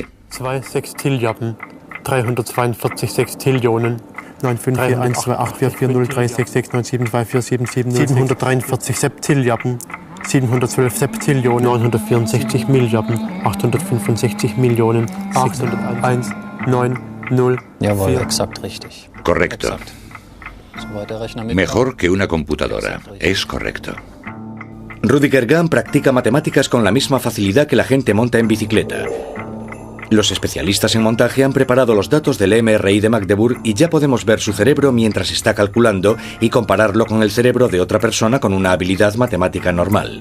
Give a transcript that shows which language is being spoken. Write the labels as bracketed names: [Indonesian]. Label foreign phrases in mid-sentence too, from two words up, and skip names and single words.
[German] 2 Sextilliarden, 342 Sextillionen, 743 Septilliarden, 712 Septillionen, 964 Milliarden, 865 Millionen, 601, 9, 0, Jawohl, exakt richtig. [Spanish] Correcto. [German] Soweit der Rechner mit. [Spanish] Mejor que una computadora. Es correcto. Rüdiger Gamm practica matemáticas con la misma facilidad que la gente monta en bicicleta. Los especialistas en montaje han preparado los datos del MRI de Magdeburg y ya podemos ver su cerebro mientras está calculando y compararlo con el cerebro de otra persona con una habilidad matemática normal.